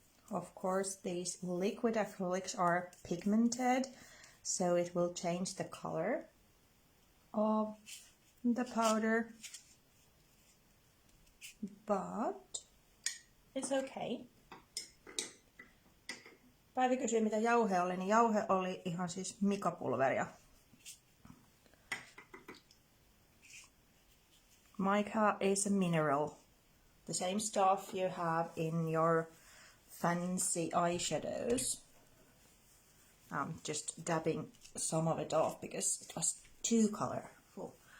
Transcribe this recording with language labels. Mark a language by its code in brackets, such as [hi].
[en] Of course, these liquid acrylics are pigmented, so it will change the color of the powder, but it's okay. [fi] Päivi kysyi, mitä jauhe oli, niin jauhe oli ihan siis Mica-pulveria. [en] Mica is a mineral, the same stuff you have in your fancy eyeshadows. I'm just dabbing some of it off because it was too colorful.